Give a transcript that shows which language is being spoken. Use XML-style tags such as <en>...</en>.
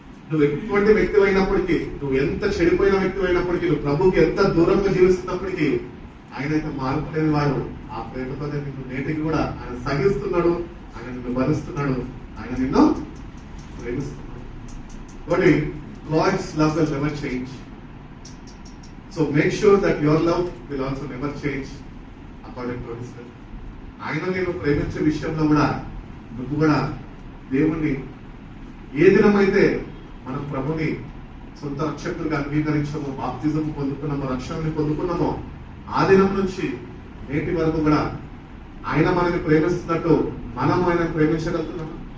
<te>నువ్వు ఎటువంటి వ్యక్తి అయినప్పటికీ, నువ్వు ఎంత చెడిపోయిన వ్యక్తి అయినప్పటికీ, నువ్వు ప్రభుకి ఎంత దూరంగా జీవిస్తున్నప్పటికీ ఆయన అయితే మార్పు లేని వాడు. ఆ ప్రేమతో నిన్ను నేటికి కూడా ఆయన సహిస్తున్నాడు, ఆయన నిన్ను భరిస్తున్నాడు, ఆయన నిన్ను ప్రేమిస్తున్నాడు.</te> <en>కాబట్టి God's love will never change. So make sure that your love will also never change according to His will.</en> <te>ఆయన నేను ప్రేమించే విషయంలో కూడా నువ్వు కూడా దేవుణ్ణి ఏ దినమైతే మనం ప్రభుని సొంత రక్షకులుగా అంగీకరించామో, బాప్తిజం పొందుకున్నామో, రక్షణని పొందుకున్నామో, ఆ దినం నుంచి నేటి వరకు కూడా ఆయన మనల్ని ప్రేమిస్తున్నట్టు మనం ఆయన ప్రేమించగలుగుతున్నాము?</te>